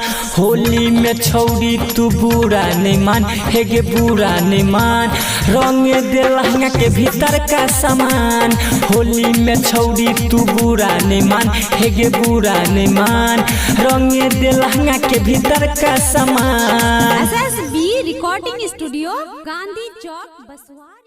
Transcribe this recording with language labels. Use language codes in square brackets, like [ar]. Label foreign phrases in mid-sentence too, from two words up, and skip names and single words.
[anp] होली में छौरी तू बुरा नहीं मान, हे गे बुरा नहीं मान, रंगे दे लहंगा के भीतर का सामान। होली में छौरी तू बुरा नहीं मान, हे गे बुरा नहीं मान, रंगे दे लहंगा के भीतर का सामान। SSB [en] recording studio, [anp] गांधी चौक, बसवाड़।